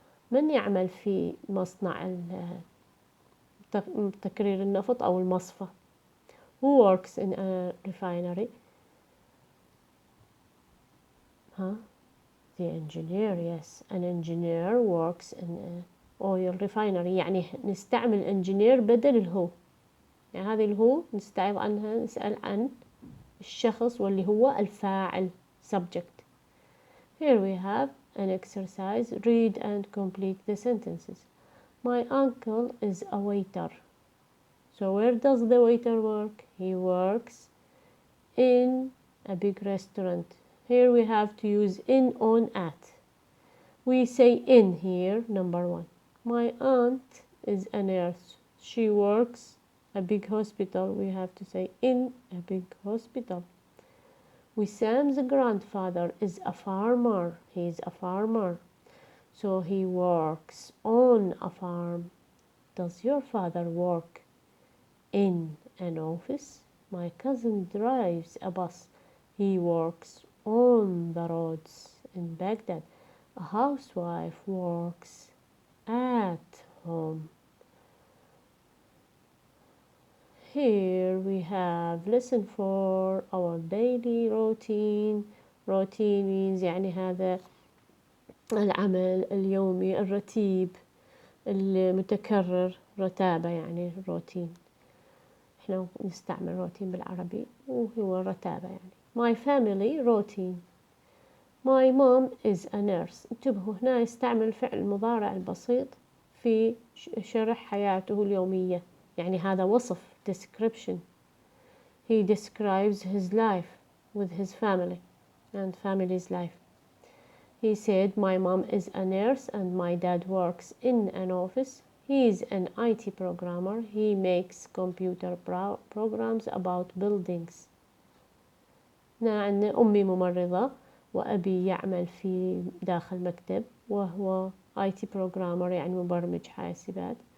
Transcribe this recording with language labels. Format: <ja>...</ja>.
<ar>من يعمل في مصنع تكرير النفط أو المصفى.</ar> <en>Who works in a refinery. The engineer. Yes, an engineer works in an oil refinery.</en> <ar>يعني نستعمل engineer بدل الهو. يعني هذه الهو نستعيض عنها نسأل عن الشخص واللي هو الفاعل subject.</ar> <en>Here we have an exercise. Read and complete the sentences. My uncle is a waiter. So where does the waiter work? He works in a big restaurant. Here we have to use in, on, at. We say in here, number one. My aunt is a nurse. She works a big hospital. We have to say in a big hospital. Wissam's grandfather is a farmer. He is a farmer. So he works on a farm. Does your father work in an office? My cousin drives a bus. He works on the roads in Baghdad. A housewife works at home. Here we have lesson for our daily routine. Routine means</en> <ar>يعني هذا العمل اليومي الرتيب المتكرر. رتابة يعني روتين. احنا نستعمل روتين بالعربي وهو رتابة يعني.</ar> <en>My family routine. My mom is a nurse.</en> <ar>انتبهوا هنا يستعمل الفعل المضارع البسيط في شرح حياته اليومية. يعني هذا وصف description.</ar> <en>He describes his life with his family and family's life. He said, my mom is a nurse and my dad works in an office. He is an IT programmer. He makes computer programs about buildings.</en> <ar>عندنا أمي ممرضة وأبي يعمل في داخل مكتب وهو IT programmer يعني مبرمج حاسبات.</ar>